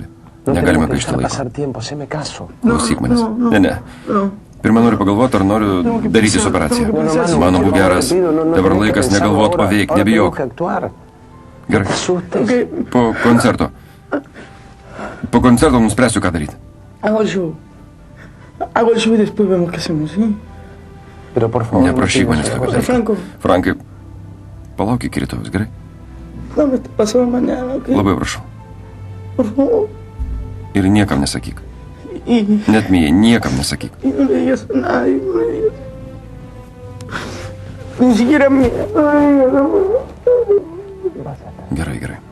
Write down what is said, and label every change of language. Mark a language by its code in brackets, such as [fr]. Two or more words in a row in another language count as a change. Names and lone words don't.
[lt] Negalime gaišti laiko. Klausyk manęs. Ne. Pirmą noriu pagalvoti, ar noriu darytis operaciją. Mano būk geras. Dabar laikas negalvot, o veik, nebijok. Gerai. Po koncerto. Po koncerto nuspręsiu, ką daryti. [es] Hago el show y después vemos qué hacemos, ¿sí? [lt] Neprašyk manęs tokio dalyko. Frankai, palauk iki rytojus, gerai? Labai prašau. Ir niekam nesakyk. Net Mijai, niekam nesakyk. Gerai, gerai.